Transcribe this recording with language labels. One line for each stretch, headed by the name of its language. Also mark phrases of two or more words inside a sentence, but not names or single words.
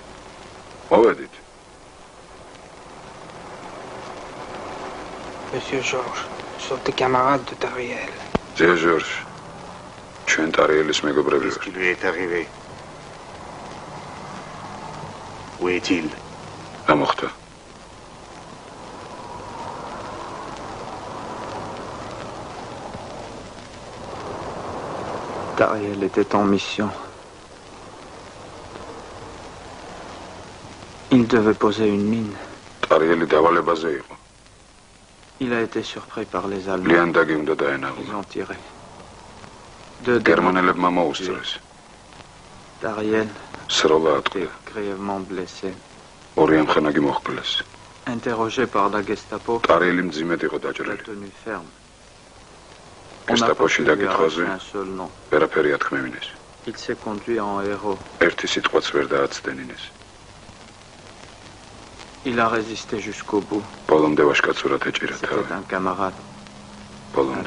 Georgian: მოვედით.
French: Monsieur Georges, sont des camarades de Tariel.
Georgian: ძე ჟორჟ, ჩვენ ტარიელის მეგობრები
French: Qu'est-ce
Georgian: ვართ.
French: qui lui est arrivé? Où est-il?
Georgian: რა მოხდა?
French: Tariel était en mission. Il devait poser une mine.
Georgian: ტარიელი დავალებაზე იყო.
French: Il a été surpris par les Allemands.
Georgian: ლიანდაგი უნდა
French: Ils
Georgian: დაენაღლა.
French: ont tiré. Deux
Georgian: გერმანელებმა მოუსწრეს.
French: Tariel
Georgian: სროლა
French: était
Georgian: ატყდა.
French: grièvement blessé.
Georgian: ორი ამხანაგი მოჰკვლეს.
French: Interrogé par la Gestapo,
Georgian: ტარიელი მძიმედ იყო
French: il a
Georgian: დაჭრილი.
French: tenu ferme. On n'a pas
Georgian: გესტაპოში
French: pu lui
Georgian: დაკითხვაზე
French: arracher un seul nom.
Georgian: ვერაფერი ათქმევინეს.
French: Il s'est conduit en héros.
Georgian: ერთი სიტყვაც ვერ დააცდენინეს.
French: Il a résisté jusqu'au bout.
Georgian: ბოლომდე ვაშკაცურად ეჭირა თავი.
French: C'était un camarade, un
Georgian: ბოლომდე.